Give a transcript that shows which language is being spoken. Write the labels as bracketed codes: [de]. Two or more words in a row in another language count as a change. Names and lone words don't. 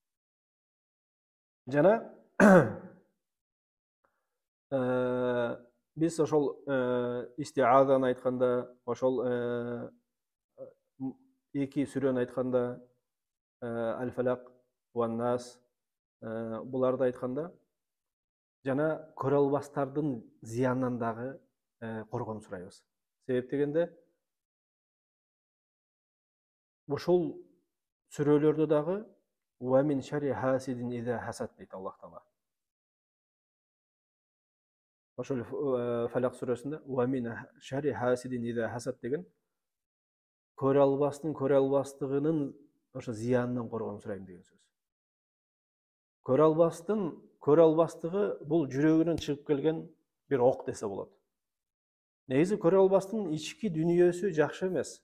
[ky] Жана биз ошол истиазаны айтканда, ошол эки сүрөнү айтканда, Аль-Фалак Уан-Нас буларды айтканда, жана көрө албастардын зыянынан дагы коргонуу сурайбыз. Себеп дегенде ошол сүрөлөрдө дагы [ar] ومن شر حاسد إذا حسد [ky] дейт Аллах Таала. Ошол Фалак сүрөсүндө [ar] ومن شر حاسد إذا حسد [ky] деген көрө албастыгынын ошо зыянынан коргонуу сурайм деген сөз. Көрө албастыгы бул жүрөгүнөн чыгып келген бир ок десе болот. Негизи көрө албастын ички дүнүйөсү жакшы эмес.